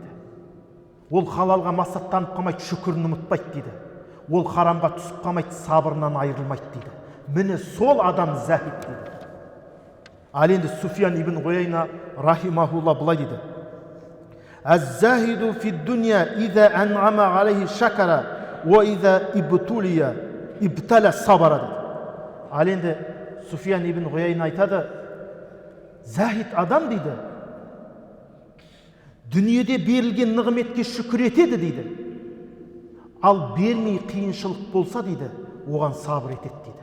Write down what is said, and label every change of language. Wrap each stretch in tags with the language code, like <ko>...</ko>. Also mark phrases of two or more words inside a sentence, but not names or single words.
<kk>Ол халалға масаттанып қалмайды, шүкірін ұмытпайды дейді. Ол харамға түсіп қалмайды, сабырынан айырылмайды дейді. Міне сол адам зәһид дейді. Ал енді Суфиян ибн Ғуяйна рахимахулла былай дейді.</kk> <ar>الزاهد في الدنيا إذا أنعم عليه شكر وإذا ابتلي صبر дейді.</ar> <kk>Ал енді Суфиян ибн Ғуяйна айтады, зәһид адам дейді, дүниеде берілген нығметке шүкір етеді дейді. Ал бермей қиыншылық болса дейді, оған сабыр етеді дейді.</kk>